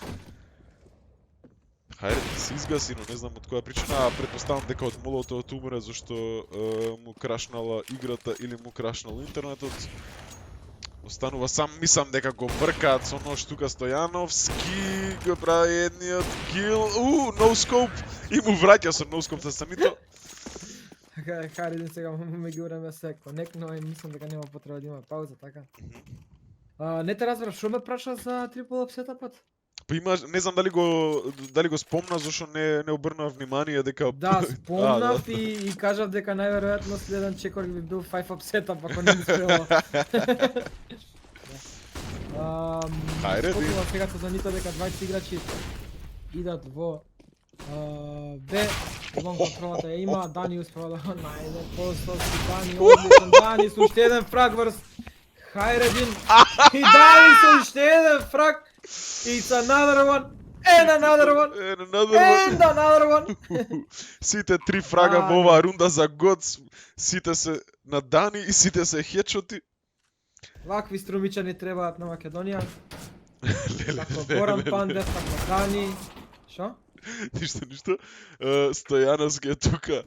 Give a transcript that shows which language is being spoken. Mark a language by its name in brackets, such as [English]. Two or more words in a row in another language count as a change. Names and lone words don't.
[Macedonian] Хайредин се изгаси, но не знам од која причина, а претпоставам дека од молотовот умре зашто му крашнала играта или му крашнал интернетот. Останува сам, мислам дека го бркаат со нож тука Стојановски, го прави едниот кил, [English] no scope, [Macedonian] и му враќа со [English] no scope [Macedonian] Цацанито. Така Хайредин сега ме ги уреме се конект, но мислам дека нема потреба да има пауза, така. Не те разбрав, шо ме праша за [English] triple op [Macedonian] сетапот? Па има, не знам дали го спомна, зашто не обрнав внимание дека Да, спомнав и кажав дека најверојатно следен чекор би бил 5 [English] op setup [Macedonian] ако не би успело. Хайредин. Спомнав сега за нито дека 20 играчи идат во Б, вон контролата ја има, Дани успева да најде постовски, Дани одличен, Дани со уште еден фраг врз Хайредин и Дани со уште еден фраг. [English] It's another one, and another one, and another one. [Macedonian] Сите три фрага во оваа рунда за ГОЦ, сите се на Дани и сите се хедшоти. Вакви струмичани требаат на Македонија. Како Горан Пандев, како Дани. Шо? Ништо. Стојановски е тука.